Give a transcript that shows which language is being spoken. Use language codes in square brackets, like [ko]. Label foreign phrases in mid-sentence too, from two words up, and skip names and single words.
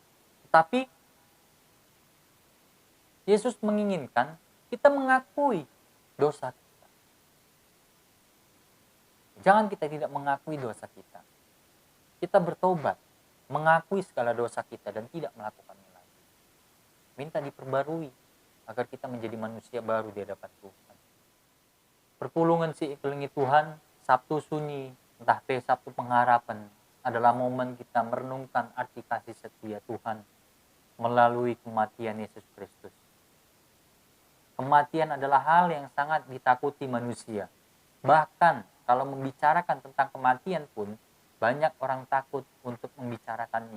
[id] Tetapi Yesus menginginkan kita mengakui dosa kita. Jangan kita tidak mengakui dosa kita. Kita bertobat, mengakui segala dosa kita dan tidak melakukannya lagi. Minta diperbarui agar kita menjadi manusia baru di hadapan Tuhan. [btx] Perpulungan si iklingi Tuhan, [id] Sabtu Sunyi, entah Sabtu Pengharapan, adalah momen kita merenungkan arti kasih setia Tuhan melalui kematian Yesus Kristus. Kematian adalah hal yang sangat ditakuti manusia. Bahkan kalau membicarakan tentang kematian pun, banyak orang takut untuk membicarakannya.